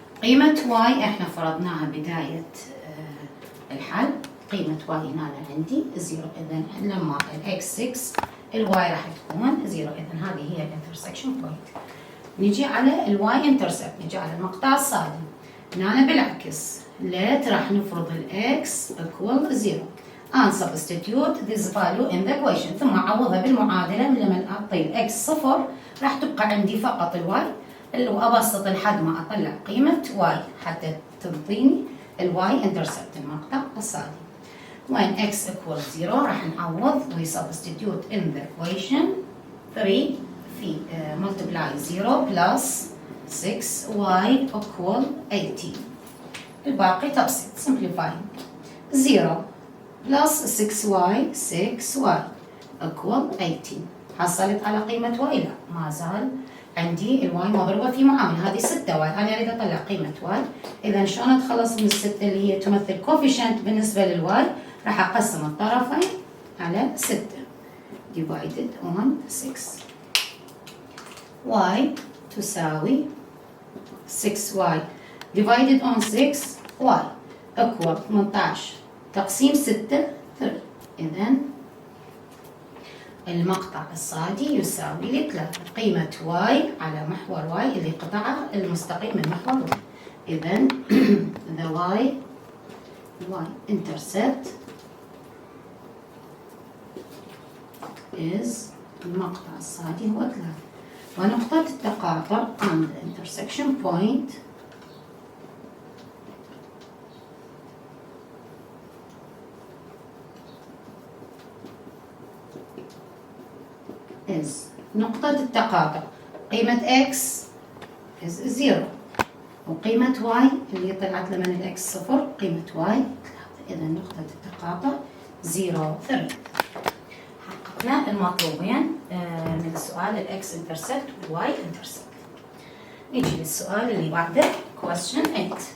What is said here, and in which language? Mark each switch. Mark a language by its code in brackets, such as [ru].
[ar] قيمة y احنا فرضناها بداية الحل. قيمة y هنا عندي 0. إذا لما ال x 6 ال y راح تكون 0. إذا هذه هي الانترسكشن بوينت. نجي على ال y intercept نجي على المقطع الصادم. هنا بالعكس [en] let [ar] راح نفرض ال [en] x equal 0 and substitute this value in the equation. [ar] ثم أعوضها بالمعادلة. من لما أعطي ال x صفر راح تبقى عندي فقط ال y اللي أبسط لحد ما أطلع قيمة y حتى تعطيني ال y intercept المقطع الصادم. [en] When x equals 0 [ar] راح نعوض [en] we substitute in the equation 3 في multiply 0 plus 6y equal 18. [ar] الباقي تبسيط [en] simplifying 0 plus 6y 6y equal 18. [ar] حصلت على قيمة y لا ما زال عندي ال y مضروبة في معامل. هذه 6y أنا أريد أطلع قيمة y. إذا شلون أتخلص من الستة اللي هي تمثل coefficient بالنسبة للy؟ راح أقسم الطرفين على 6 [en] divided on 6. y [ar] تساوي [en] 6y divided on 6y equal 18 [ar] تقسيم [en] 6 3. [ar] إذن المقطع الصادي يساوي لي 3. قيمة y على محور y اللي قطعه المستقيم من محور y. إذن [en] the y intercept is [ar] المقطع الصادي هو 3. ونقطة التقاطع [en] and the intersection point is [ar] نقطة التقاطع قيمة [en] x is 0 [ar] وقيمة واي اللي طلعت لمن الإكس صفر قيمة واي 3. إذا نقطة التقاطع 0 3. حققنا المطلوبين من السؤال الإكس انترسبت والواي انترسبت. نيجي للسؤال اللي بعده question 8.